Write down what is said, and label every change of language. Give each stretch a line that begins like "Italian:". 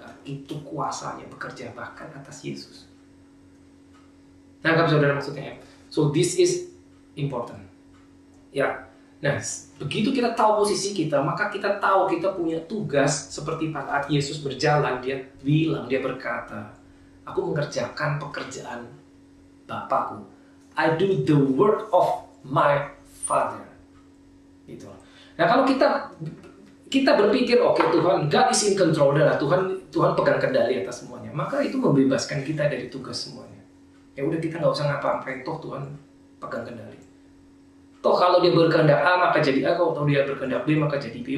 Indonesian: Itu kuasanya bekerja bahkan atas Yesus. Nangkap saudara maksudnya?
English: So this is important.
Indonesian: Ya. Nah, begitu kita tahu posisi kita, maka kita tahu kita punya tugas seperti pada saat Yesus berjalan, dia berkata, aku mengerjakan pekerjaan Bapakku.
English: I do the work of my Father.
Indonesian: Gitu. Nah, kalau kita berpikir, oke, Tuhan,
English: God is in control,
Indonesian: Tuhan pegang kendali atas semuanya, maka itu membebaskan kita dari tugas semuanya. Ya udah kita nggak usah ngapa-ngapain, toh Tuhan pegang kendali. Toh kalau dia berkehendak A maka jadi A, kalau dia berkehendak B maka jadi B.